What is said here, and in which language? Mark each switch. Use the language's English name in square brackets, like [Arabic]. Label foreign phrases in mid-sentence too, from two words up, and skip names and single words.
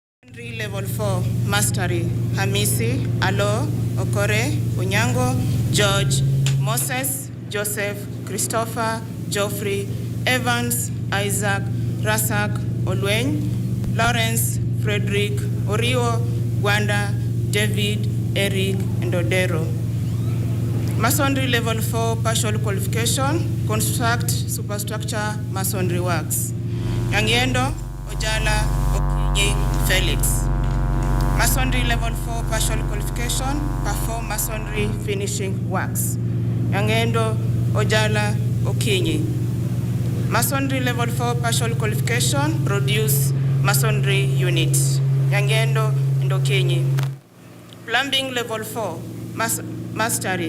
[English] Level 4, Mastery, Hamisi, Alo, Okore, Onyango, George, Moses, Joseph, Christopher, Geoffrey, Evans, Isaac, Rasak, Olweny, Lawrence, Frederick, Oriwo, Gwanda, David, Eric, and Odero. Masonry Level 4, Partial Qualification, Construct Superstructure Masonry Works. Yangiendo, Ojala, Okinyi, Felix. Masonry Level 4 Partial Qualification, Perform Masonry Finishing Works. Yangendo, Ojala, Okinyi. Masonry Level 4 Partial Qualification, Produce Masonry Unit. Yangendo and Okinyi. Plumbing Level 4, Mastery.